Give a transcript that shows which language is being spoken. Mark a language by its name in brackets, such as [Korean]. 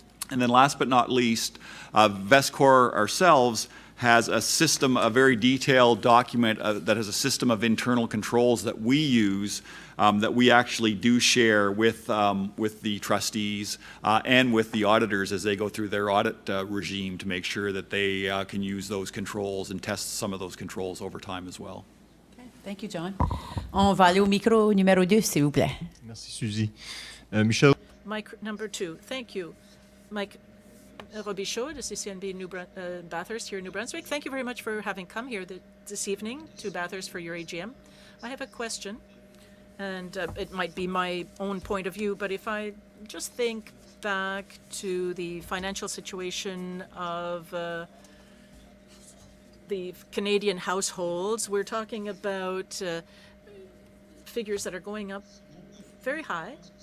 [English] And then last but not least, Vestcor ourselves has a system, a very detailed document that has a system of internal controls that we use that we actually do share with the trustees and with the auditors as they go through their audit regime to make sure that they can use those controls and test some of those controls over time as well. Okay. Thank you, John. [French] On va aller au micro numéro 2, s'il vous plaît. Merci, Suzy. Michel. [English] Mic number 2. Thank you. Mike Robichaud, the CCNB Bathurst here in New Brunswick. Thank you very much for having come here this evening to Bathurst for your AGM. I have a question, and it might be my own point of view, but if I just think back to the financial situation of the Canadian households, we're talking about figures that are going up very high.